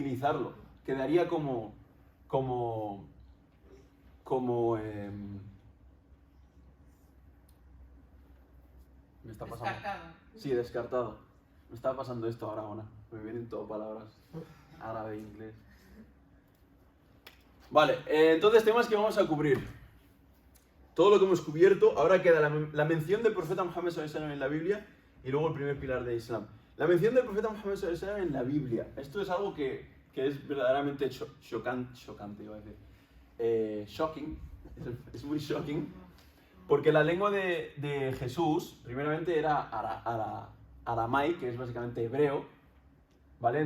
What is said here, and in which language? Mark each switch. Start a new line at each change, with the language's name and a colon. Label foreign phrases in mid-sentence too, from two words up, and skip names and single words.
Spanish: Quedaría como como me está pasando. Descartado. Sí, descartado. Me está pasando esto ahora. Me vienen todas palabras árabe, inglés. Vale, entonces temas que vamos a cubrir. Todo lo que hemos cubierto, ahora queda la mención del profeta Muhammad
Arabic: صلى الله عليه وسلم
Spanish: en la Biblia y luego el primer pilar del Islam. La mención del profeta Muhammad
Arabic: صلى الله عليه وسلم
Spanish: en la Biblia. Esto es algo que es verdaderamente chocante, iba a decir. Shocking, es muy shocking, porque la lengua de Jesús, primeramente era aramai, que es básicamente hebreo, ¿vale?